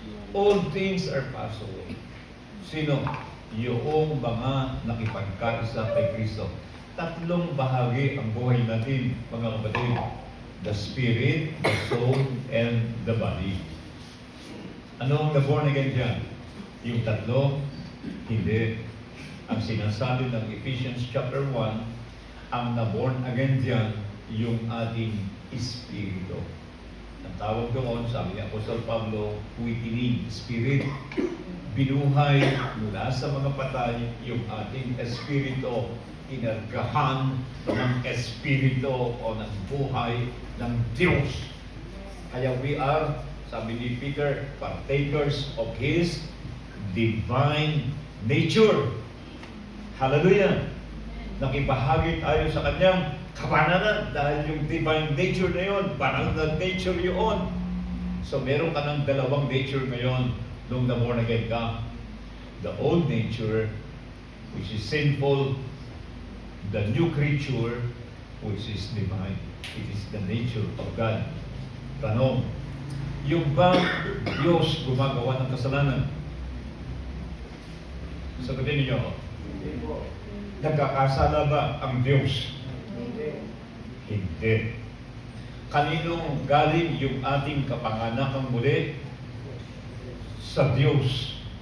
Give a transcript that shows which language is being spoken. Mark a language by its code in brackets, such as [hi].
[en] All things are passed away. [tl] Sino? Yung mga nakipagkaisa kay Kristo. Tatlong bahagi ang buhay natin, mga kapatid. [en] The spirit, the soul, and the body. [tl] Ano ang na-born again dyan? Yung tatlo? Hindi. Ang sinasabi ng Ephesians chapter 1, ang na-born again dyan, yung ating espiritu. Ang tawag doon, sabi ni Apostol Pablo, quickening, spirit. Binuhay mula sa mga patay yung ating espiritu, inargahan ng espiritu o ng buhay ng Diyos. Kaya [en] we are, [tl] sabi ni [en] Peter, partakers of His divine nature. Hallelujah! [tl] Nakibahagi tayo sa Kanyang kabanalan dahil yung divine nature na yun, banal na nature yun. So meron ka ng dalawang nature ngayon nung na-born again ka. [en] The old nature, which is sinful, the new creature, which is divine. It is the nature of God. [tl] Tanong, yung ba Diyos gumagawa ng kasalanan? Sagutin niyo, nagkakasala ba ang Diyos? Hindi. Kaninong galing yung ating kapanganakang muli? Sa Diyos.